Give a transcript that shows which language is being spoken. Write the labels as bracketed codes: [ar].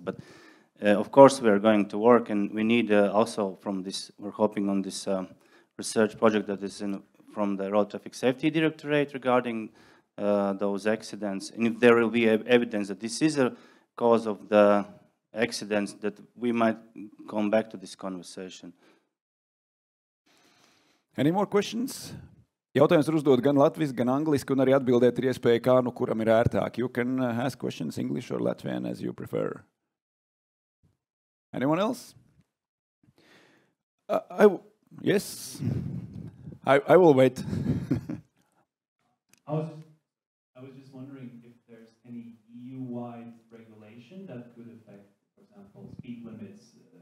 [en] But of course, we are going to work, and we need also from this, we're hoping on this research project that is from the Road Traffic Safety Directorate regarding those accidents. And if there will be evidence that this is a cause of the accidents, that we might come back to this conversation. Any more questions? [lv] Jautājums var uzdot gan latviski, gan angliski, un arī atbildēt ir iespēja, kā nu kuram ir ērtāk. [en] You can ask questions English or Latvian as you prefer. Anyone else? Yes, I will wait. I was just wondering if there's any EU-wide regulation that could affect, for example, speed limits.